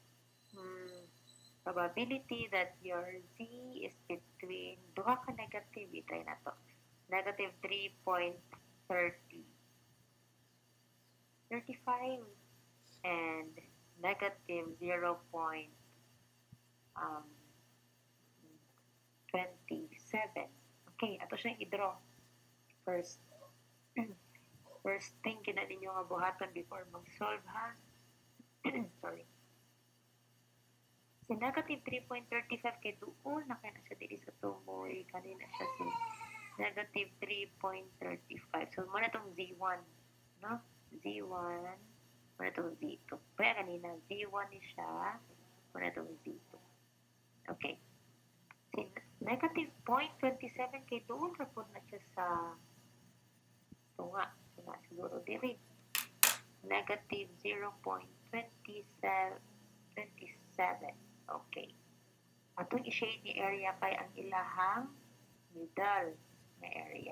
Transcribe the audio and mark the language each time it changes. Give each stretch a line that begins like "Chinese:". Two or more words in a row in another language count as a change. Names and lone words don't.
English: Probability that your Z is between,
Cebuano: duha ka negative, itry na to.
English: Negative 3.35 and negative 0.27.
Cebuano: Okay, ato siyang i-draw.
English: First thing
Cebuano: kina ninyo nga buhaton before mag-solve ha. Sorry. Si negative 3.35 kay duol na kaya na siya dili sa tumoy. Kanina siya si negative 3.35. So, muna itong Z1. No? Z1. Muna itong Z2. Kaya kanina, Z1 ni siya. Muna itong Z2. Okay. Si negative 0.27 kay doon rapod na siya sa tunga. Tunga siguro diri. Negative 0.27. Okay. Atong i-shade ni area kay ang ilahang middle na area.